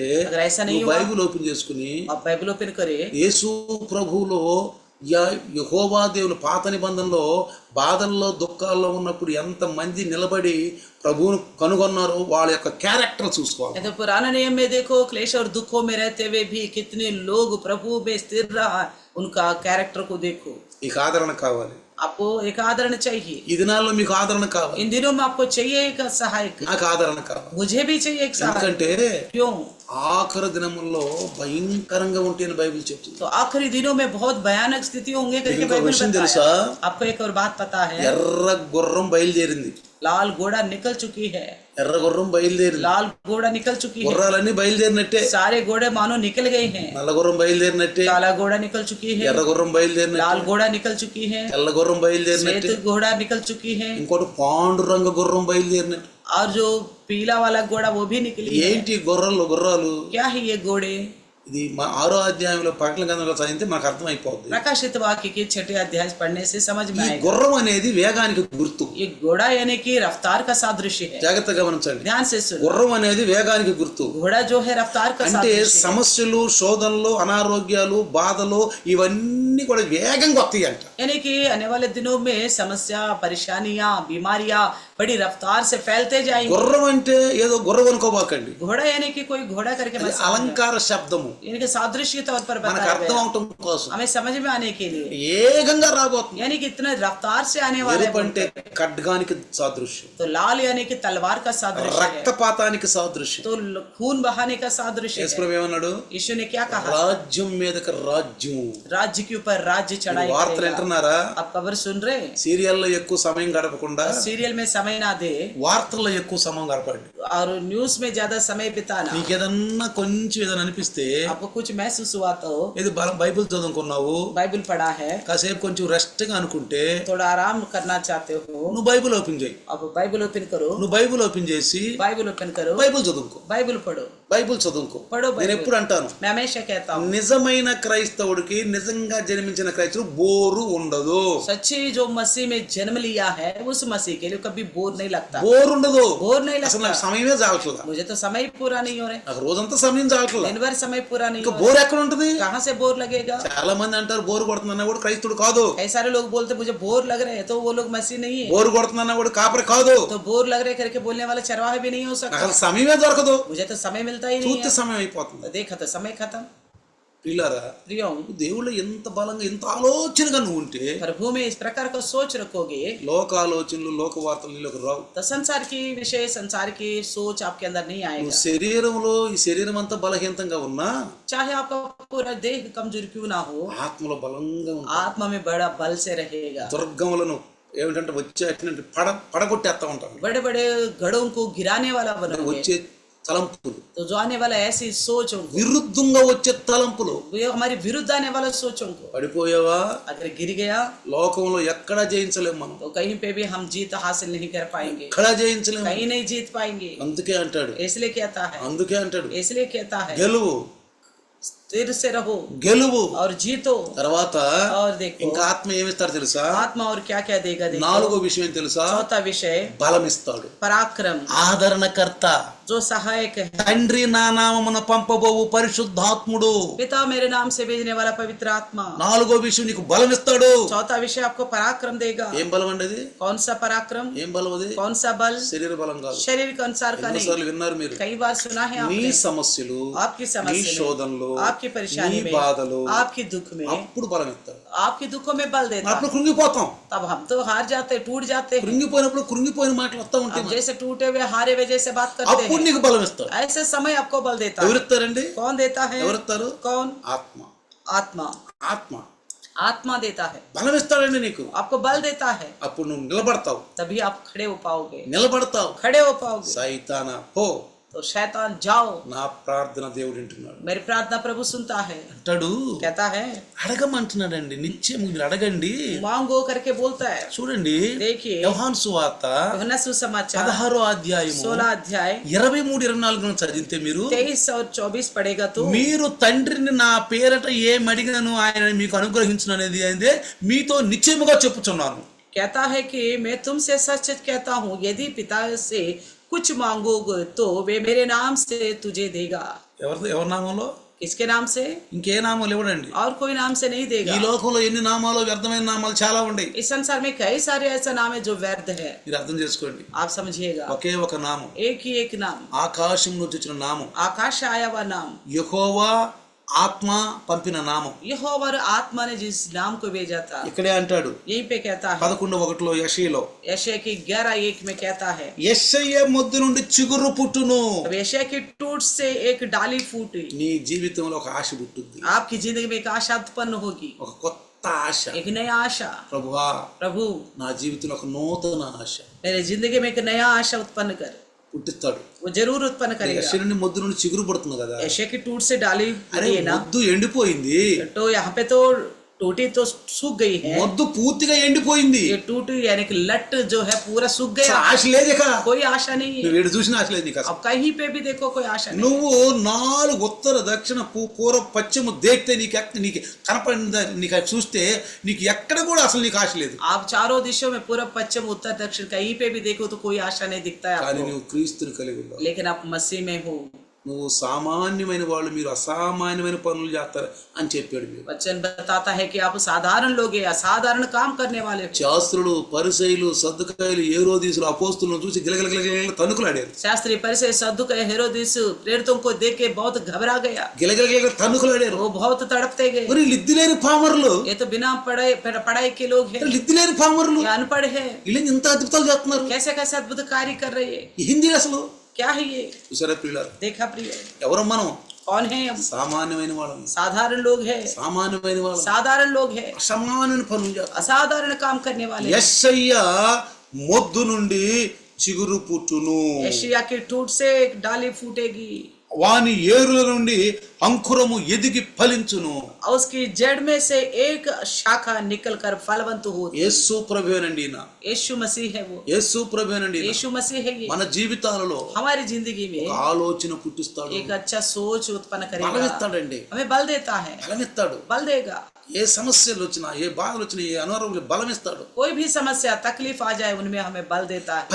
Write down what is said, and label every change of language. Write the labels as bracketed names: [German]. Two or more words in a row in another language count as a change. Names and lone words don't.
[Hindi] अगर ऐसा नहीं [Telugu] నువ్వు [Hindi] हुआ, [Telugu] బైబిల్ ఓపెన్ చేసుకుని [Hindi] आप बाइबल ओपन करें, [Telugu] యేసు ప్రభువులో యెహోవా దేవుని పాత నిబంధనలో బాధల్లో దుఃఖాల్లో ఉన్నప్పుడు ఎంత మంది నిలబడి ప్రభువును కనుగొన్నారో వాళ్ళ యొక్క క్యారెక్టర్ చూసుకోవాలి. [Hindi] तो पुराना नियम में देखो, क्लेश और दुखों में रहते हुए भी कितने लोग प्रभु में स्थिर रहा, उनका कैरेक्टर को देखो। [Telugu] మీకు ఆదరణ కావాలి, [Hindi] आपको एक आदरण चाहिए। [Telugu] ఈ దినాల్లో మీకు ఆదరణ కావాలి, [Hindi] इन दिनों में आपको चाहिए एक सहायक, [Telugu] నాకు ఆదరణ కావాలి. [Hindi] मुझे भी चाहिए एक सहायक। [Telugu] ఎందుకంటే [Hindi] क्यों? [Telugu] ఆఖరి దినముల్లో భయంకరంగా ఉంటాయని బైబిల్ చెప్తుంది. [Hindi] तो आखिरी दिनों में बहुत भयानक स्थिति होंगे करके [Telugu] ఇంకో [Hindi] बाइबल [Telugu] విషయం [Hindi] बताया। [Telugu] తెలుసా? [Hindi] आपको एक और बात पता है? [Telugu] ఎర్ర గుర్రం బయలుదేరింది, [Hindi] लाल घोड़ा निकल चुकी है, [Telugu] ఎర్ర గుర్రం బయలుదేరింది, [Hindi] लाल घोड़ा निकल चुकी है, [Telugu] గుర్రాలన్నీ బయలుదేరినట్టే, [Hindi] सारे घोड़े मानो निकल गए हैं। [Telugu] నల్ల గుర్రం బయలుదేరినట్టే, [Hindi] काला घोड़ा निकल चुकी है, [Telugu] ఎర్ర గుర్రం బయలుదేరినట్టే, [Hindi] लाल घोड़ा निकल चुकी है, [Telugu] తెల్ల గుర్రం బయలుదేరినట్టే, [Hindi] श्वेत घोड़ा निकल चुकी है, [Telugu] ఇంకోటి పాండురంగ గుర్రం బయలుదేరినట్టు. [Hindi] और जो पीला वाला घोड़ा वो भी निकली है। [Telugu] ఏంటి గుర్రాలు? [Hindi] क्या है ये घोड़े? [Telugu] ఇది 6వ అధ్యాయంలో ప్రకటన గ్రంథంలో చదివితే మనకు అర్థమైపోద్ది. [Hindi] प्रकाशित वाक्य के 6 अध्याय पढ़ने से समझ में [Telugu] ఈ [Hindi] आएगा। [Telugu] గుర్రం అనేది వేగానికి గుర్తు. [Hindi] ये घोड़ा यानी कि रफ्तार का सादृश्य है। [Telugu] జాగ్రత్తగా గమనించండి, [Hindi] ध्यान से सुनो, [Telugu] గుర్రం అనేది వేగానికి గుర్తు. [Hindi] घोड़ा जो है रफ्तार का [Telugu] అంటే [Hindi] सादृश्य है। [Telugu] సమస్యలు, శోధనలు, అనారోగ్యాలు, బాధలు ఇవన్నీ కూడా వేగంగా వస్తాయి అంట. [Hindi] यानी कि आने वाले दिनों में समस्या, परेशानियां, बीमारियां बड़ी रफ्तार से फैलते जाएंगे। [Telugu] గుర్రం అంటే ఏదో గుర్రం అనుకోబాకండి, [Hindi] घोड़ा यानी कि कोई घोड़ा करके [Telugu] అది [Hindi] मत समझना। [Telugu] అలంకార శబ్దము, [Hindi] यानी कि सादृश्य तौर पर [Telugu] మనకు [Hindi] बताया [Telugu] అర్థం [Hindi] गया, [Telugu] అవటం కోసం [Hindi] हमें समझ में आने के लिए, [Telugu] వేగంగా రాబోతుంది. [Hindi] यानी कि इतना रफ्तार से आने वाला [Telugu] ఎరుపు [Hindi] है। [Telugu] అంటే ఖడ్గానికి సాదృశ్యం, [Hindi] तो लाल यानी कि तलवार का सादृश्य है, [Telugu] రక్తపాతానికి సాదృశ్యం. [Hindi] तो खून बहाने का सादृश्य है। [Telugu] యేసుప్రభు ఏమన్నాడు? [Hindi] यीशु ने क्या कहा? [Telugu] రాజ్యం మీదకి రాజ్యం. [Hindi] राज्य के ऊपर राज्य चढ़ाई [Telugu] వార్తలు [Hindi] करेगा। [Telugu] వింటున్నారా? [Hindi] आप खबर सुन रहे? [Telugu] సీరియల్లో ఎక్కువ సమయం గడపకుండా [Hindi] सीरियल में समय ना दे [Telugu] వార్తల్లో ఎక్కువ సమయం గడపండి. [Hindi] और न्यूज में ज्यादा समय बिताना। [Telugu] నీకు ఏదన్నా కొంచెం ఏదైనా అనిపిస్తే, [Hindi] आपको कुछ महसूस हुआ तो [Telugu] ఇది బైబిల్ చదువుకున్నావు, [Hindi] बाइबल पढ़ा है, [Telugu] కాసేపు కొంచెం రెస్ట్ గా అనుకుంటే [Hindi] थोड़ा आराम करना चाहते हो, [Telugu] నువ్వు బైబిల్ ఓపెన్ చేయి. [Hindi] अब बाइबल ओपन करो, [Telugu] నువ్వు బైబిల్ ఓపెన్ చేసి [Hindi] बाइबल ओपन करो, [Telugu] బైబిల్ చదువుకో, [Hindi] बाइबल पढ़ो, [Telugu] బైబిల్ చదువుకో. [Hindi] पढ़ो [Telugu] నేను ఎప్పుడు [Hindi] बाइबल। [Telugu] అంటాను, [Hindi] मैं हमेशा कहता हूँ, [Telugu] నిజమైన క్రైస్తవుడికి, నిజంగా జన్మించిన క్రైస్తవుడు బోరు ఉండదు. [Hindi] सच्ची जो मसीह में जन्म लिया है उस मसीह के लिए कभी बोर नहीं लगता, [Telugu] బోరు ఉండదు. [Hindi] बोर नहीं [Telugu] అసలు [Hindi] लगता। [Telugu] నాకు సమయమే చాలట్లేదు, [Hindi] मुझे तो समय पूरा नहीं हो रहा, [Telugu] నాకు రోజంతా సమయం చాలట్లేదు. [Hindi] दिन भर समय पूरा नहीं [Telugu] ఇంకా [Hindi] हो [Telugu] బోర్ [Hindi] रहा, [Telugu] ఎక్కడ ఉంటుంది? [Hindi] कहाँ से बोर लगेगा? [Telugu] చాలా మంది అంటారు బోరు కొడుతుందన్న కూడా క్రైస్తవుడు కాదు, [Hindi] कई सारे लोग बोलते मुझे बोर लग रहे हैं, तो वो लोग मसीह नहीं है। [Telugu] బోరు కొడుతుందన్న కూడా కాపరి కాదు, [Hindi] तो बोर लग रहे करके बोलने वाला चरवाहा भी नहीं हो [Telugu] నాకు [Hindi] सकता। [Telugu] అసలు సమయమే దొరకదు, [Hindi] मुझे तो समय मिलता ही नहीं [Telugu] పూర్తి [Hindi] है। [Telugu] సమయం అయిపోతుంది. [Hindi] तो देखा तो समय खत्म। [Telugu] పిల్లరా, [Hindi] प्रियो, [Telugu] దేవుళ్ళు ఎంత బలంగా, ఎంత ఆలోచనగా నువ్వు ఉంటే [Hindi] प्रभु में इस प्रकार का सोच रखोगे [Telugu] లోక ఆలోచనలు, లోక వార్తలు నీలోకి రావు. [Hindi] तो संसार की विषय, संसार की सोच आपके अंदर नहीं [Telugu] నువ్వు [Hindi] आएगा। [Telugu] శరీరంలో, ఈ శరీరం అంతా బలహీనంగా ఉన్నా [Hindi] चाहे आपका पूरा देह कमजोर क्यों ना हो, [Telugu] ఆత్మలో బలంగా ఉంటావు. [Hindi] आत्मा में बड़ा बल से रहेगा। [Telugu] దుర్గములను ఏమిటంటే వచ్చే అటువంటి పడగొట్టేస్తా ఉంటాను. [Hindi] बड़े बड़े गढ़ों को गिराने वाला बनोगे। [Telugu] వచ్చే తలంపులు, [Hindi] तो जो आने वाला ऐसी सोचों को, [Telugu] విరుద్ధంగా వచ్చే తలంపులు, [Hindi] वो हमारी विरुद्ध आने वाला सोचों को, [Telugu] పడిపోయావా? [Hindi] अगर गिर गया [Telugu] లోకంలో ఎక్కడా జయించలేము మనం, [Hindi] तो कहीं पे भी हम जीत हासिल नहीं कर पाएंगे, [Telugu] ఎక్కడా జయించలేము. [Hindi] कहीं नहीं जीत पाएंगे। [Telugu] అందుకే అంటాడు, [Hindi] इसलिए कहता है, [Telugu] అందుకే అంటాడు [Hindi] इसलिए कहता है, [Telugu] గెలువు, [Hindi] स्थिर से रहो [Telugu] గెలువు. [Hindi] और जीतो। [Telugu] తర్వాత [Hindi] और देखो [Telugu] ఇంకా ఆత్మ ఏమిస్తాడు తెలుసా? [Hindi] आत्मा और क्या क्या देगा देखो। [Telugu] నాలుగో విషయం ఏం తెలుసా? [Hindi] चौथा विषय [Telugu] బలం ఇస్తాడు, [Hindi] पराक्रम, [Telugu] ఆదరణకర్త, [Hindi] जो सहायक है। [Telugu] తండ్రి నా నామమున పంపబోవు పరిశుద్ధాత్ముడు. [Hindi] पिता मेरे नाम से भेजने वाला पवित्र आत्मा। [Telugu] నాలుగో విషయం నీకు బలం ఇస్తాడు. [Hindi] चौथा विषय आपको पराक्रम देगा। [Telugu] ఏం బలం అండి అది? [Hindi] कौन सा पराक्रम? [Telugu] ఏం బలం అది? [Hindi] कौन सा बल? [Telugu] శరీర బలం కాదు. [Hindi] शरीर के अनुसार का नहीं। [Telugu] ఎన్నోసార్లు విన్నారు మీరు, [Hindi] कई बार सुना है [Telugu] నీ [Hindi] आपने, [Telugu] సమస్యలు, [Hindi] आपकी [Telugu] నీ [Hindi] समस्या [Telugu] శోధనలు, [Hindi] में, आपकी परेशानी [Telugu] నీ [Hindi] में, [Telugu] బాధలు, [Hindi] आपकी दुख में, [Telugu] అప్పుడు బలం ఇస్తాడు. [Hindi] आपके दुखों में बल देता। [Telugu] అప్పుడు కృంగిపోతాం. [Hindi] तब हम तो हार जाते, टूट जाते हैं। [Telugu] కృంగిపోయినప్పుడు కృంగిపోయిన మాటలు వస్తా [Hindi] अब [Telugu] ఉంటాయి, [Hindi] जैसे टूटे हुए हारे हुए जैसे बात करते [Telugu] అప్పుడు [Hindi] हैं, [Telugu] నీకు బలం ఇస్తాడు. [Hindi] ऐसे समय आपको बल देता है। [Telugu] ఎవరిస్తారండి? [Hindi] कौन देता है? [Telugu] ఎవరిస్తారు? [Hindi] कौन? [Telugu] ఆత్మ. [Hindi] आत्मा। [Telugu] ఆత్మ [Hindi] आत्मा देता है, [Telugu] బలం ఇస్తాడండి నీకు. [Hindi] आपको बल देता है, [Telugu] అప్పుడు నువ్వు నిలబడతావు, [Hindi] तभी आप खड़े हो पाओगे, [Telugu] నిలబడతావు. [Hindi] खड़े हो पाओगे। [Telugu] సైతానా పో, [Hindi] तो शैतान जाओ, [Telugu] నా ప్రార్థన దేవుడు వింటున్నాడు [Hindi] मेरी प्रार्थना प्रभु सुनता है। [Telugu] అంటాడు. [Hindi] कहता है, [Telugu] అడగమంటున్నాడండి, నిత్యం మీరు అడగండి. [Hindi] मांगो करके बोलता है। [Telugu] చూడండి, [Hindi] देखिए [Telugu] యోహాను సువార్త [Hindi] यूहन्ना सुसमाचार [Telugu] 16వ అధ్యాయము [Hindi] 16 अध्याय [Telugu] 23-24 చదివితే మీరు [Hindi] 23 और 24 पढ़ेगा तो, [Telugu] మీరు తండ్రిని నా పేరట ఏం అడిగినను ఆయన మీకు అనుగ్రహించును అనేది అయితే మీతో నిశ్చయముగా చెప్పుచున్నాను. [Hindi] कहता है कि मैं तुमसे सच सच कहता हूँ, यदि पिता से कुछ मांगोगे तो वे मेरे नाम से तुझे देगा। [Telugu] ఎవరి నామంలో? [Hindi] किसके नाम से? [Telugu] ఇంకే నామాలు ఇవ్వడండి. [Hindi] और कोई नाम से नहीं [Telugu] ఈ [Hindi] देगा। [Telugu] లోకంలో ఎన్ని నామాలు, వ్యర్థమైన నామాలు చాలా ఉన్నాయి. [Hindi] इस संसार में कई सारे ऐसा नाम है जो व्यर्थ है, [Telugu] మీరు అర్థం చేసుకోండి. [Hindi] आप समझिएगा। [Telugu] ఒకే ఒక నామం, [Hindi] एक ही एक नाम, [Telugu] ఆకాశం నుంచి వచ్చిన నామం, [Hindi] आकाश से आया हुआ नाम, [Telugu] యెహోవా ఆత్మ పంపిన నామం. [Hindi] यहोवा और आत्मा ने जिस नाम को भेजा था, [Telugu] ఇక్కడే అంటాడు [Hindi] यहीं पे कहता है [Telugu] 11:1 యెషయాలో, [Hindi] यशायाह की 11:1 में कहता है, [Telugu] యెషయా మొద్దు నుండి చిగురు పుట్టును. [Hindi] अब यशायाह की टूट से एक डाली फूटी। [Telugu] నీ జీవితంలో ఒక ఆశ పుట్టుద్ది, [Hindi] आपकी जिंदगी में एक आशा उत्पन्न होगी, [Telugu] ఒక కొత్త ఆశ. [Hindi] एक नया आशा। [Telugu] ప్రభువా, [Hindi] प्रभु [Telugu] నా జీవితంలో ఒక నూతన ఆశ [Hindi] मेरे जिंदगी में एक नया आशा उत्पन्न कर, [Telugu] పుట్టిస్తాడు. [Hindi] वो जरूर उत्पन्न करेगा। [Telugu] యెషయా నుండి మొద్దు నుండి చిగురు పుడుతుంది కదా. [Hindi] यशायाह की टूट से डाली [Telugu] అరే [Hindi] फूटी है ना, [Telugu] మొద్దు ఎండిపోయింది, [Hindi] तो यहाँ पे तो टूटी तो सूख गई है, [Telugu] మొద్దు పూర్తిగా ఎండిపోయింది. [Hindi] ये टूटी यानी कि लट जो है पूरा सूख गया, [Telugu] ఆశ లేదు ఇక. [Hindi] कोई आशा नहीं है। [Telugu] నువ్వు ఏడు చూసిన ఆశ లేదు నీకు అసలు. [Hindi] अब कहीं पे भी देखो कोई आशा नहीं। [Telugu] నువ్వు 4 ఉత్తర దక్షిణ పూర్వ పశ్చిమ దేక్తే నీకు కనపడిందా, నీకు అది చూస్తే నీకు ఎక్కడ కూడా అసలు నీకు ఆశ లేదు. [Hindi] आप चारों दिशों में पूर्व पश्चिम उत्तर दक्षिण कहीं पे भी देखो तो कोई आशा नहीं दिखता है [Telugu] కానీ [Hindi] आपको, [Telugu] నువ్వు క్రీస్తుని కలిగి ఉన్నావు. [Hindi] लेकिन आप मसीह में हो। [Telugu] నువ్వు సామాన్యమైన వాళ్ళు, మీరు అసామాన్యమైన పనులు చేస్తారు అని చెప్పాడు. మీరు [Hindi] वचन बताता है कि आप साधारण लोग हैं, असाधारण काम करने वाले हो। [Telugu] శాస్త్రులు, పరిసయ్యులు, సద్దుకాయలు, ఏరోదీసులు అపోస్తులను చూసి గిలగిలగిలగిల తన్నుకులాడారు. [Hindi] शास्त्री परिसय सद्दुकय हेरोदिस प्रेरितों को देख के बहुत घबरा गया, [Telugu] గిలగిలగిల తన్నుకులాడారు. [Hindi] वो बहुत तड़पते गए। [Telugu] మరి లిద్దిలేని పామరులు, [Hindi] ये तो बिना पढ़ाई के लोग हैं, [Telugu] లిద్దిలేని పామరులు [Hindi] ये अनपढ़ है, [Telugu] వీళ్ళు ఇంత అద్భుతాలు చేస్తున్నారు. [Hindi] कैसे कैसे अद्भुत कार्य कर रहे हैं। [Telugu] ఈ హిందీ అసలు [Hindi] क्या है ये? [Telugu] చూసారా ప్రియులారా? [Hindi] देखा प्रिय, [Telugu] ఎవరు మనం? [Hindi] कौन है हम? [Telugu] సామాన్యమైన వాళ్ళం. [Hindi] साधारण लोग हैं, [Telugu] సామాన్యమైన వాళ్ళం, [Hindi] साधारण लोग हैं, [Telugu] అసమానమైన పనులు చేస్తారు. [Hindi] असाधारण काम करने वाले हैं। [Telugu] యెషయా మొద్దు నుండి చిగురు పుట్టును, [Hindi] यशायाह की टूट से एक डाली फूटेगी, [Telugu] వాని ఏరుల నుండి అంకురము ఎదిగి ఫలించును. [Hindi] और उसकी जड़ में से एक शाखा निकलकर फलवंत होगी। [Telugu] యేసు ప్రభువేనండి ఈయన, [Hindi] यीशु मसीह है वो, [Telugu] యేసు ప్రభువేనండి ఈయన. [Hindi] यीशु मसीह है ये। [Telugu] మన జీవితాలలో [Hindi] हमारी जिंदगी में [Telugu] ఒక ఆలోచన పుట్టిస్తాడు, [Hindi] एक अच्छा सोच उत्पन्न करेगा, [Telugu] బలమిస్తాడండి, [Hindi] हमें बल देता है, [Telugu] బలమిస్తాడు. [Hindi] बल देगा। [Telugu] ఏ సమస్యలు వచ్చినా, ఏ బాధలు వచ్చినా, ఏ అనారోగ్యం బలమిస్తాడు. [Hindi] कोई भी समस्या तकलीफ आ जाए उनमें हमें बल देता है,